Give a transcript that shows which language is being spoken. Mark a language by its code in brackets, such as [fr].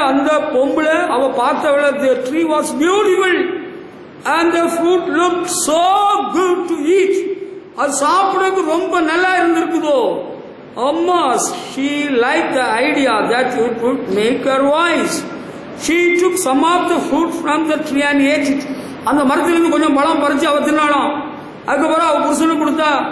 [ta] அந்த பொம்பளை அவ பார்த்தவள, [en] the tree was beautiful and the fruit looked so good to eat. [ta] அது சாப்பிடறதுக்கு ரொம்ப நல்லா இருந்திருக்குதோ. [en] அம்மா, she liked the idea that it would make her wise. She took some of the fruit from the tree and ate it. [ta] அந்த மரத்திலிருந்து கொஞ்சம் பழம் பறிச்சு அவ தின்னாலும். அதுக்கப்புறம் அவ புருஷனுக்கு கொடுத்தா.